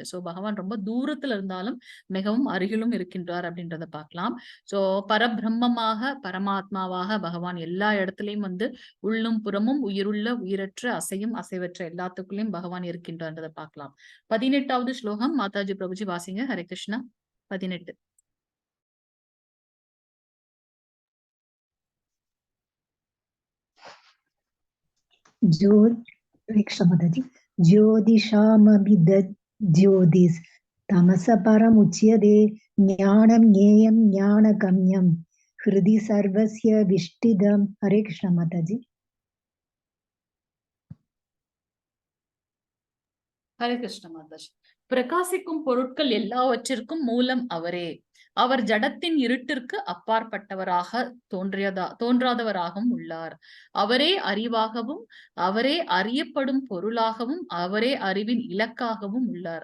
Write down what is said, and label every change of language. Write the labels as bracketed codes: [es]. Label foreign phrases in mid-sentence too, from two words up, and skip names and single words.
[ta] சோ பகவான் ரொம்ப தூரத்துல இருந்தாலும் மிகவும் அருகிலும் இருக்கின்றார் அப்படின்றத பார்க்கலாம். சோ பரபிரம்மமாக பரமாத்மாவாக பகவான் எல்லா இடத்துலயும் வந்து உள்ளும் புறமும் உயிருள்ள உயிரற்ற அசையும் அசைவற்ற எல்லாத்துக்குள்ளயும் பகவான் இருக்கின்றதை பார்க்கலாம். 18வது ஸ்லோகம் மாதாஜி பிரபுஜி வாசிங்க. ஹரே கிருஷ்ணா. 18. [sa] ज्योतिषामभिदज्योतिस् तमस परमुच्यते ज्ञानं ज्ञेयं ज्ञानगम्यं हृदि सर्वस्य विष्टिदं. [ta] हरे कृष्ण माताजी. ஹரே கிருஷ்ண மாதாஜி. பிரகாசிக்கும் பொருட்கள் எல்லாவற்றிற்கும் மூலம் அவரே. அவர் ஜடத்தின் இருட்டிற்கு அப்பாற்பட்டவராக தோன்றாதவராகவும் உள்ளார். அவரே அறிவாகவும் அவரே அறியப்படும் பொருளாகவும் அவரே அறிவின் இலக்காகவும் உள்ளார்.